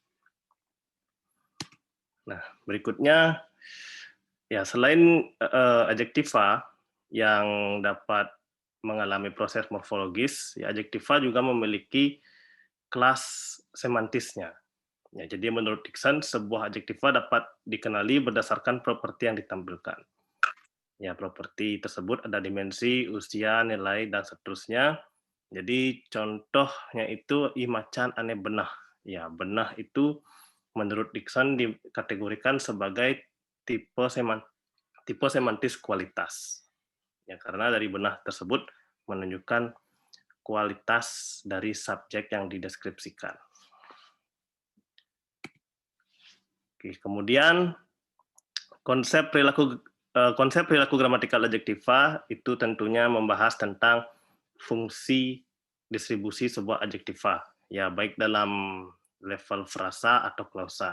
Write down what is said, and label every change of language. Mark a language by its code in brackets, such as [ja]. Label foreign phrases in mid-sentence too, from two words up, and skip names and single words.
[id] Nah, berikutnya, ya selain adjektiva yang dapat mengalami proses morfologis, ya adjektiva juga memiliki kelas semantisnya. Ya, jadi menurut Dixon, sebuah adjektiva dapat dikenali berdasarkan properti yang ditampilkan. Ya, properti tersebut ada dimensi, usia, nilai, dan seterusnya. Jadi contohnya itu [ban] imacan ane benah. [id] Ya, benah itu menurut Dixon dikategorikan sebagai tipe semantis kualitas. Ya, karena dari benah tersebut menunjukkan kualitas dari subjek yang dideskripsikan. Oke, kemudian konsep perilaku konsep perilaku gramatikal adjektiva itu tentunya membahas tentang fungsi distribusi sebuah adjektiva, ya baik dalam level frasa atau klausa.